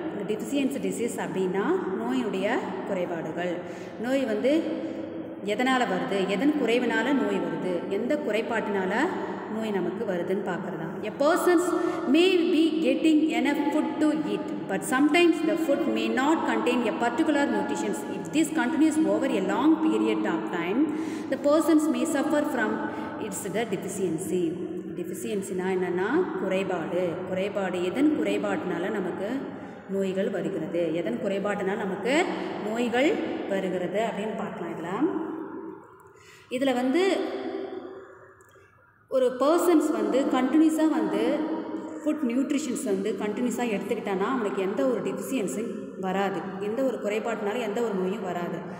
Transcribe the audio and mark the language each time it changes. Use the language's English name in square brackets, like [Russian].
[Tamil] Deficiency disease அப்படின்னா நோயினுடைய குறைபாடுகள். நோய் வந்து எதனால் வருது, எதன் குறைவினால் நோய் வருது, எந்த குறைபாட்டினால நோய் நமக்கு வருதுன்னு பார்க்குறதா. [English] A person may be getting enough food to eat, but sometimes the food may not contain a particular nutrition. If this continues over a long period of time, the persons may suffer from its the deficiency. [Tamil] Deficiencyனா என்னென்னா குறைபாடு. எதன் குறைபாட்டினால நமக்கு நோய்கள் வருகிறது, எதன் குறைபாட்டினால் நமக்கு நோய்கள் வருகிறது அப்படின்னு பார்க்கலாம். இதில் வந்து ஒரு பர்சன்ஸ் வந்து கண்டினியூஸாக வந்து ஃபுட் நியூட்ரிஷன்ஸ் வந்து கண்டினியூஸாக எடுத்துக்கிட்டான்னா அவனுக்கு எந்த ஒரு டெஃபிஷியன்ஸும் வராது, எந்த ஒரு குறைபாட்டினாலும் எந்த ஒரு நோயும் வராது.